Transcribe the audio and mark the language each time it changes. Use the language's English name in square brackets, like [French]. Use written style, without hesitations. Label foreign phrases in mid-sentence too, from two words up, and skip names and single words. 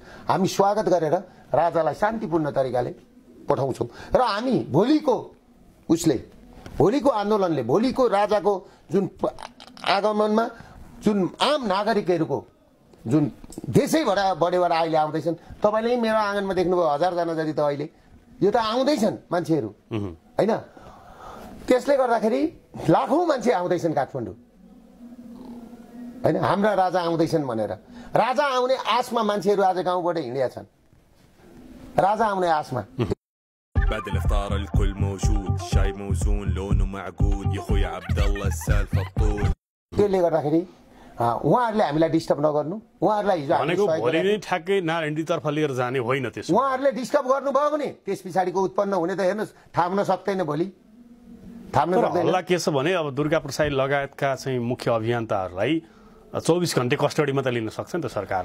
[Nepali] हामी स्वागत गरेर राजालाई शान्तिपूर्ण तरिकाले पठाउँछौँ र हामी भोलिको आन्दोलनले, भोलिको राजाको जुन आगमनमा जुन आम नागरिकहरूको जुन देशैबाट बढेबाट अहिले आउँदैछन्, तपाईँले मेरो आँगनमा देख्नुभयो 1000 जना जति त अहिले यो त आउँदैछन् मान्छेहरू, होइन। त्यसले गर्दाखेरि लाखौँ मान्छे आउँदैछन् काठमाडौँ, होइन। हाम्रा राजा आउँदैछन् भनेर राजा आउने आशमा मान्छेहरू आज गाउँबाट हिँडेका छन्। राजा आउने आशमा। [Arabic] بعد الافطار الكل موجود شاي موزون لونه معقول يا اخويا عبد الله السالفه الطول [Nepali] त्यसले गर्दाखेरि उहाँहरूले हामीलाई डिस्टर्ब नगर्नु। उहाँहरूलाई हिजो भनेको भोलि नै ठ्याक्कै नारायणतर्फ लिएर जाने होइन। त्यसो उहाँहरूले डिस्टर्ब गर्नुभयो भने त्यस पछाडिको उत्पन्न हुने त हेर्नुहोस्, थाम्न सक्दैन। भोलि थाम्न सक्दैन। हल्ला के छ भने अब दुर्गा प्रसाद लगायतका चाहिँ मुख्य अभियन्ताहरूलाई 24 घण्टे कस्टडीमा त लिन सक्छ नि त सरकारले।